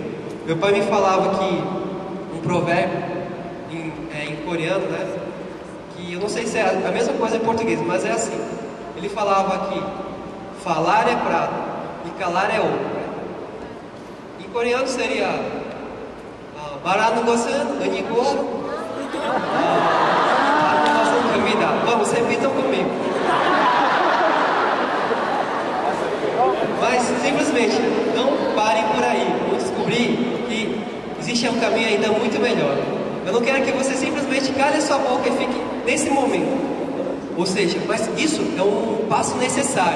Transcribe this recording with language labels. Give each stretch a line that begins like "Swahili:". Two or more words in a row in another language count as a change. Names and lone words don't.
Portuguese: Meu pai me falava que um provérbio em coreano, né? Que eu não sei se é a mesma coisa em português, mas é assim. Ele falava que falar é prata e calar é ouro. Em coreano seria
Korean: 말하는 것은 은이고 하는 것은 금이다.
Portuguese: Vamos, repitam comigo. Mas simplesmente não parem por aí. Vou descobrir que existe um caminho ainda muito melhor. Eu não quero que você simplesmente cale sua boca e fique nesse momento. Ou seja, mas isso é um passo necessário.